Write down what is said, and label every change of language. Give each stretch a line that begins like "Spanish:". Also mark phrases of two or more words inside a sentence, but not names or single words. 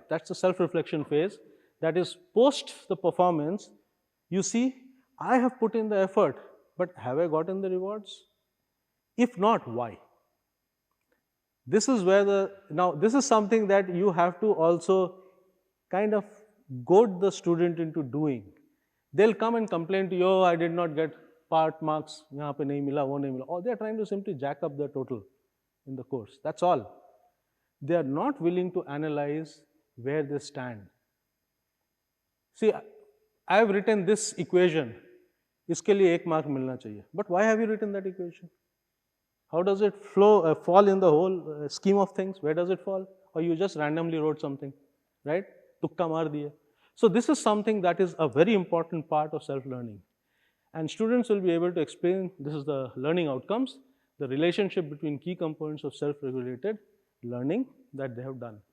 English: That's the self-reflection phase. That is, post the performance, you see, I have put in the effort, but have I gotten the rewards? If not, why? This is where now this is something that you have to also kind of goad the student into doing. They'll come and complain to you, oh, I did not get part marks,
Hindi: यहाँ पे नहीं मिला, वो नहीं मिला.
English: Or they're trying to simply jack up their total in the course. That's all. They are not willing to analyze where they stand. See, I have written this equation.
Hindi: इसके लिए 1 mark मिलना चाहिए.
English: But why have you written that equation? How does it fall in the whole scheme of things? Where does it fall? Or you just randomly wrote something, right?
Hindi: तुक्का मार दिया.
English: So this is something that is a very important part of self-learning. And students will be able to explain, this is the learning outcomes, the relationship between key components of self-regulated learning that they have done.